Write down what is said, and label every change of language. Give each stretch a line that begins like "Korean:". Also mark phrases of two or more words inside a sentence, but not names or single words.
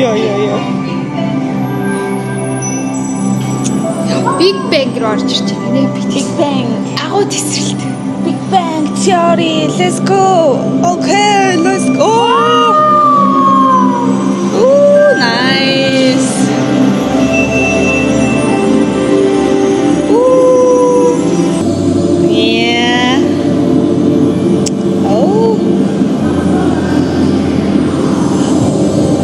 Mongolian: Йоо. Big Bang руу орж ирж байна. Big Bang. Агуу тесрэлт.
English: Big Bang theory. Let's go. Okay, let's go. Ooh, nice. Ooh. Yeah. Oh.